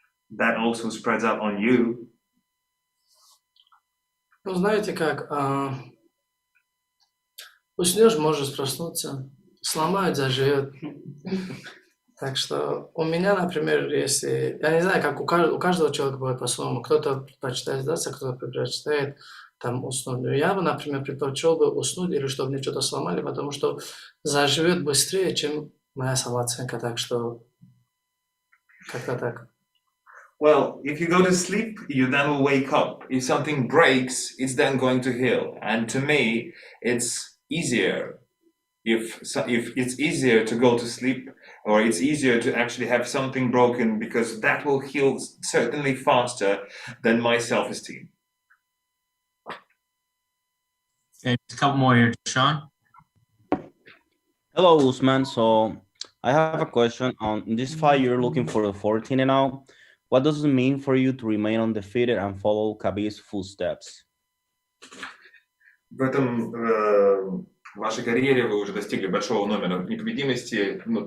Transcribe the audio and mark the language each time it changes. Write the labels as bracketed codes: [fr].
[en] that also spreads out on you. [ru] Ну, знаете как, уснешь, можешь проснуться, сломают, заживет. Так что у меня, например, если... Я не знаю, как у каждого человека бывает по-своему. Кто-то предпочитает сдаться, кто-то предпочитает там уснуть. Но я бы, например, предпочел бы уснуть или чтобы мне что-то сломали, потому что заживет быстрее, чем моя самооценка. Так что как-то так. [en] Well, if you go to sleep, you then will wake up. If something breaks, it's then going to heal. And to me, it's easier. If it's easier to go to sleep, or it's easier to actually have something broken, because that will heal certainly faster than my self-esteem. Okay, a couple more here. Sean? Hello, Usman. So I have a question. On this fight, you're looking for the 14 and out. What does it mean for you to remain undefeated and follow Khabib's footsteps? [ru] В этом в вашей карьере вы уже достигли большого номера непобедимости.